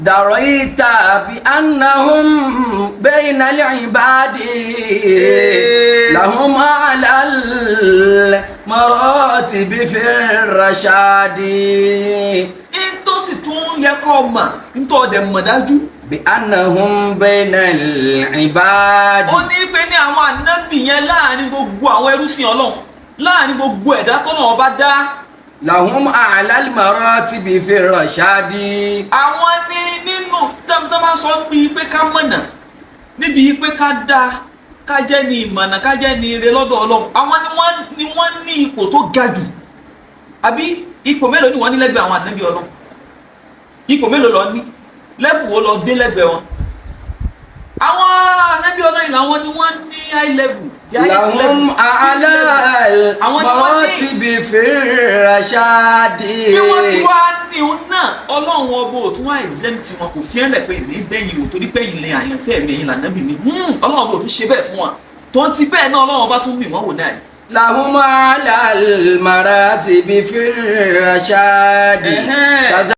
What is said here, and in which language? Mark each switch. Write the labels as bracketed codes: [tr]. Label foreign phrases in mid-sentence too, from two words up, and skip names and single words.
[ar] دريت بأنهم بين العباد لهم أعلى المراتب في الرشاد. [yo] Ntọ́ sì tún yẹ kó mọ̀ ntọ́ ọ̀dẹ̀ mọ̀ dájú. [ar] بأنهم بين العباد. [yo] Ó ní pé ní àwọn ànábì yẹn láàrin gbogbo àwọn ẹrúsìn Ọlọ́run láàrin gbogbo ẹ̀dá tọ́nà ọba dá. [ar] لهم أعلى المراتب في الرشاد. [yo] Àwọn ní nínú tẹ́mítẹ́ máa sọ bíi pé ká mọ̀nà níbi pé ká dá ká jẹ́ ní ìmọ̀nà ká jẹ́ ní ire lọ́dọ̀ Ọlọ́run. Àwọn ni wọ́n ní ipò tó ga jù. Àbí ipò mélòó ni wọ́n ní lẹ́gbẹ̀ẹ́ àwọn ànábì Ọlọ́run? Ipò mélòó lọ ní? Lẹ́fù wo lọ dé lẹ́gbẹ̀ẹ́ wọn? Àwọn ànábì Ọlọ́run làwọn ni wọ́n ní [en] high level. [ar] لهم أعلى المراتب في الرشاد. [yo] Bí wọ́n ti wá ní òun náà Ọlọ́run ọba ò tún wá exempt wọn kò fi ẹ́lẹ̀ pé ní bẹ́yìn wò torí bẹ́yìn lè àyànfẹ́ mi yìí lànàbì mi Ọlọ́run ọba ò tún ṣe bẹ́ẹ̀ fún wọn tó ń ti bẹ́ẹ̀ náà Ọlọ́run ọba tún mì wọ́n wò náà. [ar] لهم أعلى المراتب في الرشاد.